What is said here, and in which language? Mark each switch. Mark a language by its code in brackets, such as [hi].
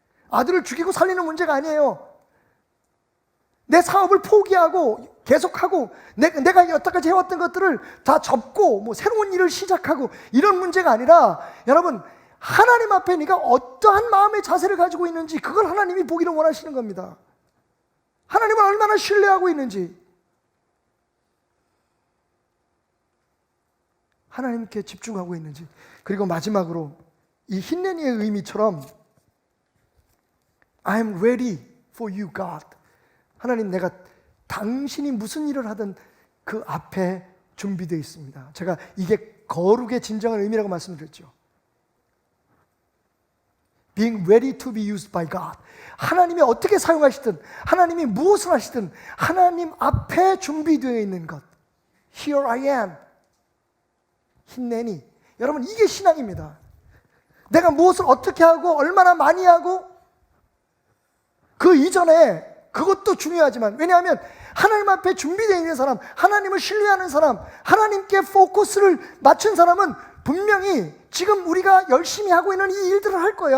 [ko] 아들을 죽이고 살리는 문제가 아니에요. 내 사업을 포기하고 계속하고 내가 여태까지 해왔던 것들을 다 접고 뭐 새로운 일을 시작하고 이런 문제가 아니라, 여러분, 하나님 앞에 네가 어떠한 마음의 자세를 가지고 있는지 그걸 하나님이 보기를 원하시는 겁니다. 하나님을 얼마나 신뢰하고 있는지, 하나님께 집중하고 있는지. 그리고 마지막으로 이 흰내니의 의미처럼 [en] I am ready for you, God. [ko] 하나님, 내가 당신이 무슨 일을 하든 그 앞에 준비되어 있습니다. 제가 이게 거룩의 진정한 의미라고 말씀드렸죠. [en] Being ready to be used by God. [ko] 하나님이 어떻게 사용하시든, 하나님이 무엇을 하시든 하나님 앞에 준비되어 있는 것. [en] Here I am. [ko] 흰내니. 여러분, 이게 신앙입니다. 내가 무엇을 어떻게 하고 얼마나 많이 하고 그 이전에 그것도 중요하지만, 왜냐하면 하나님 앞에 준비되어 있는 사람, 하나님을 신뢰하는 사람, 하나님께 포커스를 맞춘 사람은 분명히 지금 우리가 열심히 하고 있는 이 일들을 할 거예요.